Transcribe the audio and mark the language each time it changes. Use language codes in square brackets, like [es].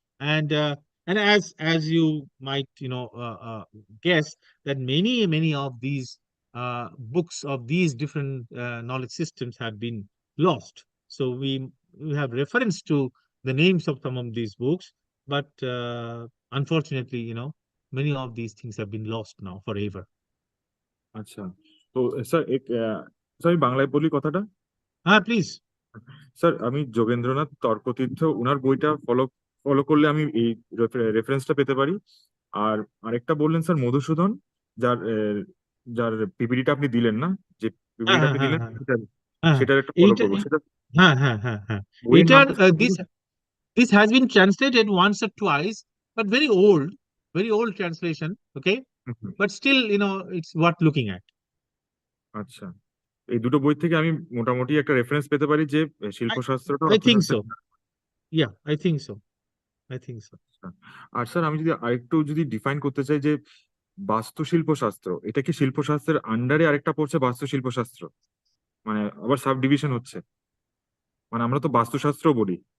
[en] And as you might guess, that many of these books of these different knowledge systems have been lost. So we have reference to the names of some of these books, but unfortunately, many of these things have been lost now forever. [bn] আচ্ছা, তো sir sir আমি বাংলায় বলি কথাটা। [en] Please. [bn] Sir, আমি যোগেন্দ্রনাথ তর্কতীর্থ উনার বইটা follow করলে আমি এই রেফারেন্সটা পেতে পারি। আর আরেকটা বললেন স্যার মধুসূদন, যার যার পিপিটিটা আপনি দিলেন না, যে পিপিটিটা আপনি দিলেন সেটার একটা ফলো করবো। সেটা বইয়ের নামটা [en] This has been translated once or twice, but very old translation. Okay, but still, it's worth looking at. [bn] আচ্ছা, এই দুটো বই থেকে আমি মোটামুটি একটা রেফারেন্স পেতে পারি যে শিল্পশাস্ত্রটা [en] I think so. Yeah, I think so. [bn] আর sir আমি যদি ডিফাইন করতে চাই যে বাস্তুশিল্পশাস্ত্র, এটা কি শিল্পশাস্ত্রের আন্ডারে আরেকটা পড়ছে বাস্তুশিল্পশাস্ত্র, মানে আবার সাব ডিভিশন হচ্ছে, মানে আমরা তো বাস্তুশাস্ত্র বলি